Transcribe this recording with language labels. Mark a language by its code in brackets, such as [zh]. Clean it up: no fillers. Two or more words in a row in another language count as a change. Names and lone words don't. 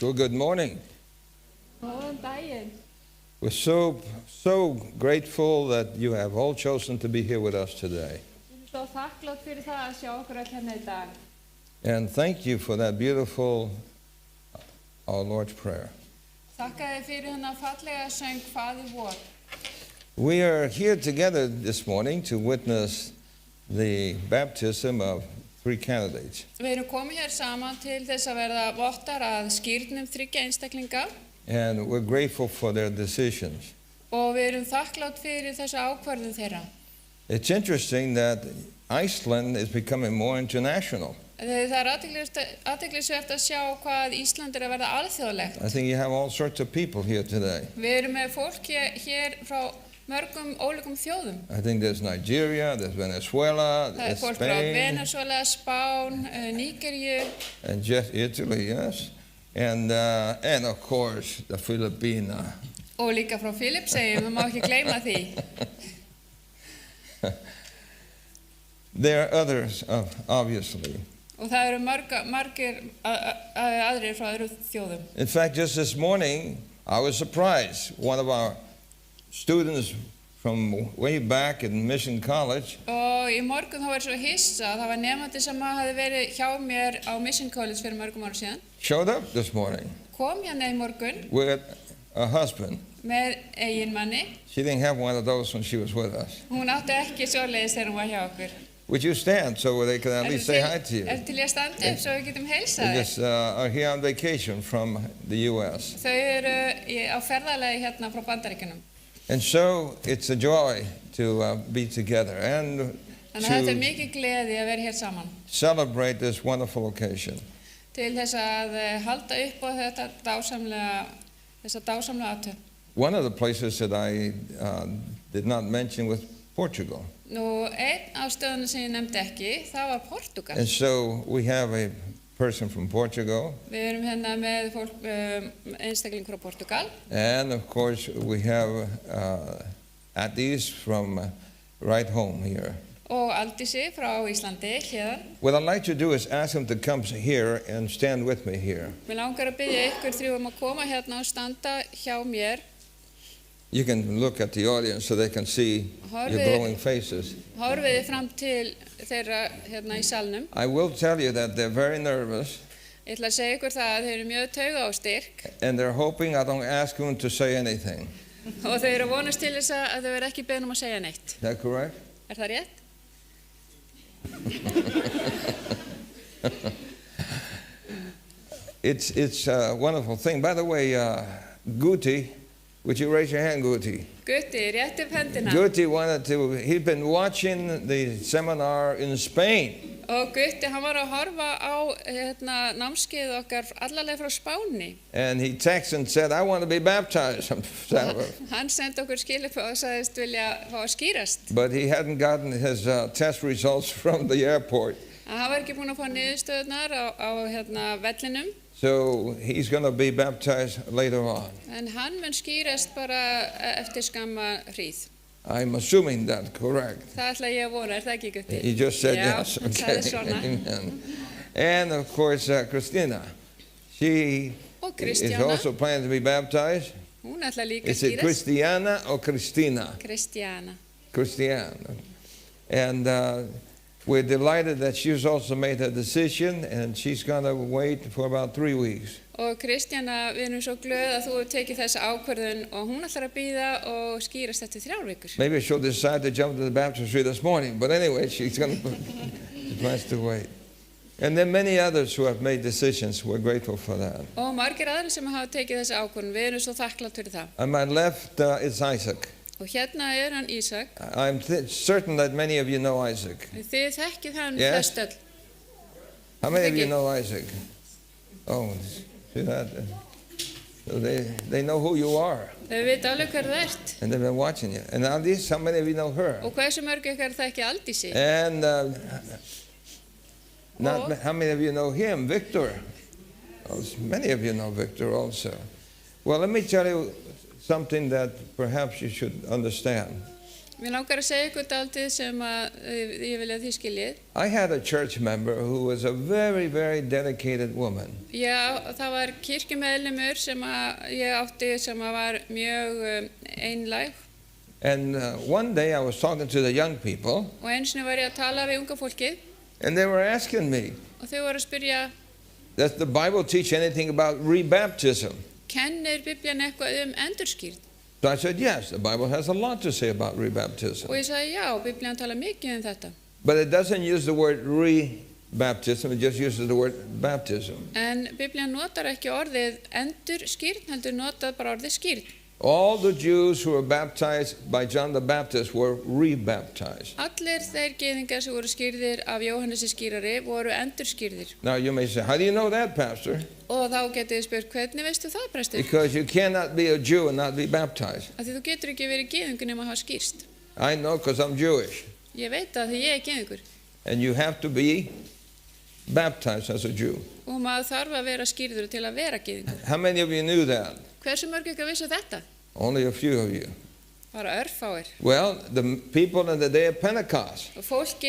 [en] Well, good morning. [is] Góðan daginn. [en] We're so grateful that you have all chosen to be here with us today. [is] Ég er svo þakklát fyrir það að sjá okkur öll hérna í dag. [en] And thank you for that beautiful Our Lord's Prayer. [is] Þakka þér fyrir hennar fallega söng Faðir vor. [en] We are here together this morning to witness the baptism of 3 candidates. [is] Við erum komið hér saman til þess að verða vottar að skírnum 3 einstaklinga. [en] And we're grateful for their decisions. [is] Og við erum þakklátt fyrir þessa ákvörðun þeirra. [en] It's interesting that Iceland is becoming more international. [is] Það er athyglisvert að sjá hvað Ísland er að verða alþjóðlegt. [en] I think you have all sorts of people here today. [is] Við erum með fólk hér frá mörgum ólíkum þjóðum. [en] I think there's Nigeria, there's Venezuela, [is] Það er [en] there's [is] fólk frá [en] Spain, [is] Venezuela, Spán, Nígeríu [en] and just Italy, yes, and of course the Philippines. [is] og líka frá Filippseyjum, við má ekki gleyma því. [en] There are others, obviously. [is] Og það eru margir aðrir frá öðrum þjóðum. [en] In fact, just this morning, I was surprised. One of our students from way back in Mission College [is] Og í morgun þá var svo hissa, það var nefandi sem hafði verið hjá mér á Mission College fyrir mörgum árum síðan. [en] showed up this morning [is] Kom hérna í morgun [en] with a husband. [is] með eiginmanni. [en] She didn't have one of those when she was with us. [is] Hún átti ekki svoleiðis þegar hún var hjá okkur. [en] Would you stand so they can at least say hi to you? [is] Til í að standa upp svo við getum [en] They [is] heilsað þér? [en] just are here on vacation from the U.S. [is] Þau eru á ferðalagi hérna frá Bandaríkjunum. [en] And so it's a joy to be together and [is] Þannig að þetta [en] to [is] mikið gleði að vera hér saman. [en] celebrate this wonderful occasion. [is] Til þess að halda upp á þessa dásamlega athöfn. [en] One of the places that I did not mention was Portugal. [is] Nú, einn af stöðunum sem ég nefndi ekki, það var Portugal. [en] And so we have a person from Portugal, [is] Við erum hérna með fólk, einstakling frá Portugal. [en] and of course we have Addis from right home here. [is] Og Aldísi frá Íslandi, hérna. [en] What I'd like to do is ask them to come here and stand with me here. [is] Mér langar að biðja ykkur þrjú að koma hérna og standa hjá mér. [en] You can look at the audience so they can see your glowing faces. [is] Horfið þið fram til þeirra hérna í salnum. [en] I will tell you that they're very nervous [is] Ég ætla að segja ykkur það að þau eru mjög taugaóstyrk [en] and they're hoping I don't ask them to say anything. [is] og þau eru að vonast til þess að þau verða ekki beðin að segja neitt. [en] Is that correct? [is] Það rétt? [en] It's a wonderful thing. By the way, Guti, would you raise your hand, Guti? [is] Gutti, rétt upp hendina. [en] Guti he'd been watching the seminar in Spain. [is] Og Gutti, hann var að horfa á námskeið okkar allarleið frá Spáni. [en] And he texted and said, I want to be baptized. [is] Hann sendi okkur skilabóð og sagðist vilja fá að skýrast. [en] But he hadn't gotten his test results from the airport. [is] Hann var ekki búinn að fá niðurstöðurnar á vellinum. [en] So he's going to be baptized later on. [is] En hann mun skýrast bara eftir skamma hríð. [en] I'm assuming that, correct? [is] Það ætla ég að vona, það ekki, Gutti? [en] He just said [is] Já, [en] yes. [is] hann sagði svona. [en] Amen. And of course, Christina, she [is] Og [en] is [is] Kristjana, [en] also planning to be baptized. [is] hún ætla líka að [en] Is it [is] skýrast. [en] Christiana or Christina? [is] Kristjana. [en] Christiana. And we're delighted that she's also made her decision, and she's going to wait for about 3 weeks. [is] Og Kristjana, við erum svo glöð að þú hefur tekið þessa ákvörðun og hún ætlar að bíða og skýrast eftir 3 vikur. [en] Maybe she'll decide to jump to the baptistry this morning, but anyway, she's going to she plans to wait. And then many others who have made decisions, we're grateful for that. [is] Og margir aðrir sem hafa tekið þessa ákvörðun, við erum svo þakklátt fyrir það. [en] On my left is Isaac. [is] Og hérna hann Ísak. [en] I'm certain that many of you know Isaac. [is] Þið þekkið hann [en] Yes. [is] flest öll. [en] How many of you Thank you. know Isaac? Oh, see that? So they know who you are, [is] Þau vita alveg hver það ert. [en] and they've been watching you. And now this, how many of you know her? [is] Og hversu mörg ykkar þekki Aldísi? [en] And how many of you know him, Victor? Oh, many of you know Victor also. Well, let me tell you something that perhaps you should understand. [is] Mér langar að segja ykkur dálítið sem ég vil að þið skiljið. [en] I had a church member who was a very, very dedicated woman. [is] Já, það var kirkjumeðlimur sem ég átti sem var mjög einlæg. [en] And one day I was talking to the young people, [is] Og einu sinni var ég að tala við unga fólkið [en] and they were asking me, [is] og þau voru að spyrja, [en] does the Bible teach anything about rebaptism? [is] kennir Biblían eitthvað endurskírn? [en] So I said, yes, the Bible has a lot to say about rebaptism. [is] Og ég sagði, já, Biblían tala mikið þetta. [en] But it doesn't use the word rebaptism, it just uses the word baptism. [is] En Biblían notar ekki orðið endurskírn, heldur notar bara orðið skírn. [en] All the Jews who were baptized by John the Baptist were rebaptized. [is] Allir þeir gyðingar sem voru skírðir af Jóhannesi skírari voru endurskírðir. [en] Now you may say, how do you know that, Pastor? [is] Og þá getið þið spurt, hvernig veistu það, prestur? [en] Because you cannot be a Jew and not be baptized. [is] Af því þú getur ekki verið gyðingur nema að hafa skírst. [en] I know because I'm Jewish. [is] Ég veit það því ég er gyðingur. [en] And you have to be baptized as a Jew. [is] Og maður þarf að vera skírður til að vera gyðingur. [en] How many of you knew that? [is] Hversu mörg ykkar vissu þetta? [en] Only a few of you. [is] Bara örfáir. [en] Well, the people in the day of Pentecost,